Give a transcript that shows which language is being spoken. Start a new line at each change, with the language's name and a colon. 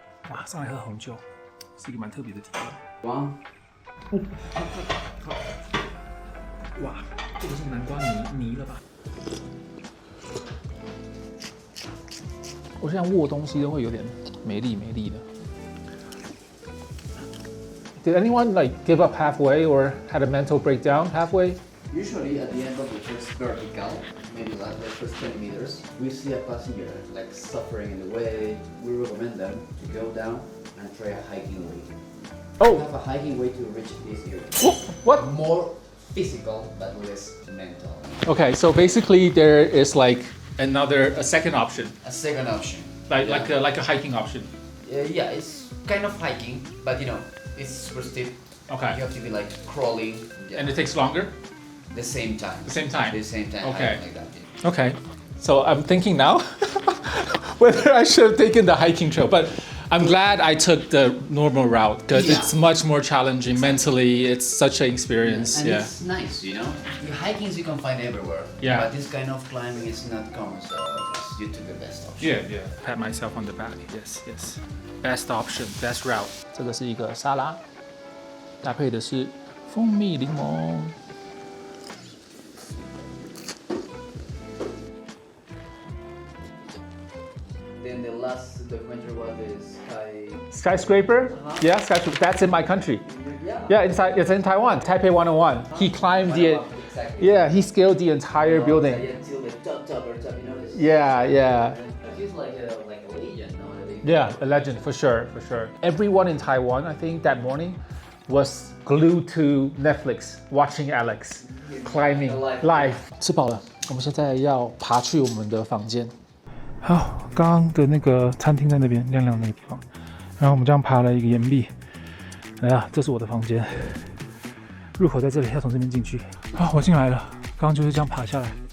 Chinese: 哇，上来喝红酒是一个蛮特别的体验。哇，这个是南瓜泥了吧？我现在握东西都会有点没力的。
English: Did anyone give up halfway or had a mental breakdown halfway? Usually at the end of the first vertical, maybe like the first 10 meters, we see a passenger suffering in the way. We recommend them to go down and try a hiking way. Oh. We have a hiking way to reach this area. What? More physical but less mental. Okay, so basically there is like a second option, A second option. like a hiking option. Yeah, it's kind of hiking, but it's super steep. Okay. You have to be crawling. And it takes longer? The same time. The same time? The same time. Okay. Like that. Yeah. Okay. So I'm thinking now, whether I should have taken the hiking trail, but I'm glad I took the normal route because it's much more challenging mentally. It's such an experience. And it's nice, you know. The hikings you can find everywhere. Yeah. But this kind of climbing is not common, so you took the best option. Yeah. Pat myself on the back. Yes. Best option, best route.
Chinese: 这个是一个沙拉，搭配的是蜂蜜柠檬。
English: Then the last documentary was the Skyscraper? Yeah, skyscraper. That's in my country. Yeah, it's in Taiwan. Taipei 101. He climbed the. Exactly. Yeah, he scaled the entire building. Until the top, you know. Yeah. He's like a legend nowadays. Yeah, a legend for sure. Everyone in Taiwan, I think, that morning was glued to Netflix watching Alex climbing live.
Chinese: 吃饱了，我们现在要爬去我们的房间。好，刚刚的那个餐厅在那边，亮亮那个地方。然后我们这样爬了一个岩壁。来啊，这是我的房间，入口在这里，要从这边进去。好，我进来了，刚刚就是这样爬下来。